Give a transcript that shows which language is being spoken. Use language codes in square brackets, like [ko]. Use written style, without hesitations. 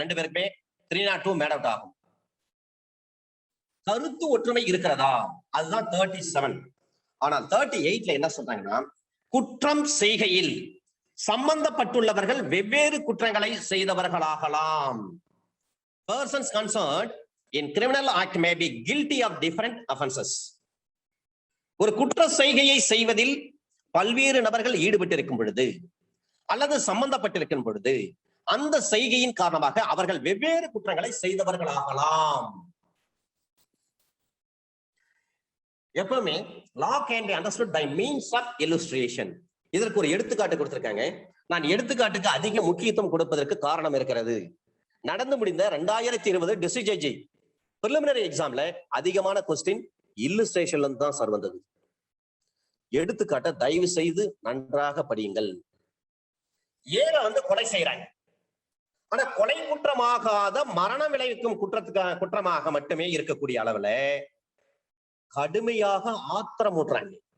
[ta] 2 பேருக்குமே 302 made out ஆகும். கருத்து ஒற்றுமை இருக்கிறதா, அதுதான் 37. ஆனால் 38ல என்ன சொல்றாங்கன்னா, குற்றம் செய்கையில் சம்பந்தப்பட்டுள்ளவர்கள் வெவ்வேறு குற்றங்களை செய்தவர்களாகலாம். [en] Persons concerned in criminal act may be guilty of different offenses. [ta] ஒரு குற்ற செய்கையை செய்வதில் பல்வேறு நபர்கள் ஈடுபட்டிருக்கும் பொழுது அல்லது சம்பந்தப்பட்டிருக்கும் பொழுது அந்த செய்கையின் காரணமாக அவர்கள் வெவ்வேறு குற்றங்களை செய்தவர்களாகலாம். எப்பவுமே [en] law can be understood by means of illustration. [ta] இதற்கு ஒரு எடுத்துக்காட்டு கொடுத்திருக்காங்க. நான் எடுத்துக்காட்டுக்கு அதிக முக்கியத்துவம் கொடுப்பதற்கு காரணம் இருக்கிறது. நடந்து முடிந்த 2020 டிஸ்ட்ரிக்ட் ஜட்ஜி பிரிலிமினரி எக்ஸாம்ல அதிகமான கொஸ்டின் இல்லுஸ்ட்ரேஷன்ல இருந்து தான் சார் வந்தது. எடுத்துக்காட்ட தயவு செய்து நன்றாக படியுங்கள். ஏல கொலை செய்யறாங்க, ஆனா கொலை குற்றமாகாத மரணம் விளைவிக்கும் குற்றமாக மட்டுமே இருக்கக்கூடிய அளவுல கடுமையாக ஆத்திரமூட்டுறாங்க.